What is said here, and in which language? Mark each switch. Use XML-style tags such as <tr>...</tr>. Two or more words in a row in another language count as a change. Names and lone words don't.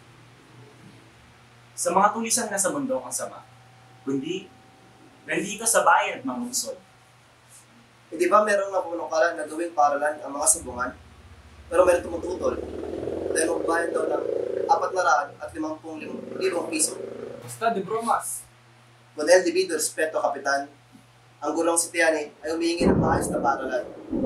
<tl>Sa mga tulisang nasa bundok ang sama, kundi nandito sa bayan at mga lungsod. Hindi ba merong napunukalan na gawing paralan ang mga sabungan? Pero meron tumututol. Dahil magbayan daw ng 450,000 piso.</tl> <es>Basta de bromas. Con el debido respeto,</es> <tl>Kapitan, ang gulong si Tiani ay humihingi ng maayos na paralan.</tl>